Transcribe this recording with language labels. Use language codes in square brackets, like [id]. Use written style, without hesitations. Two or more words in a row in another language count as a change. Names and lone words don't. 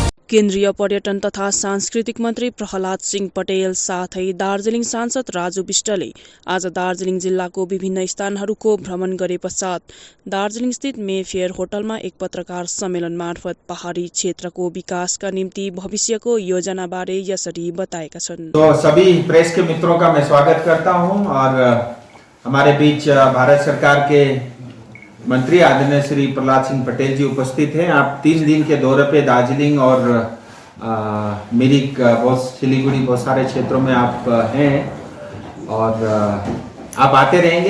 [ne] केन्द्रीय पर्यटन तथा सांस्कृतिक मन्त्री प्रहलाद सिंह पटेल साथै दार्जिलिङ सांसद राजु विष्टले आज दार्जिलिङ जिल्लाको विभिन्न स्थानहरूको भ्रमण गरे पश्चात दार्जिलिङस्थित मेफेयर होटलमा एक पत्रकार सम्मेलन मार्फत पहाडी क्षेत्रको विकासका निम्ति भविष्यको योजनाबारे यसरी बताएका छन्। [hi] तो सभी प्रेस के मित्रों का मैं स्वागत करता हूं और हमारे बीच भारत सरकार के मंत्री आदरणीय श्री प्रहलाद सिंह पटेल जी उपस्थित हैं। आप 3 दिन के दौरे पे दार्जिलिंग और मिरिक सिलीगुड़ी बहुत सारे क्षेत्रों में आप हैं और आप आते रहेंगे।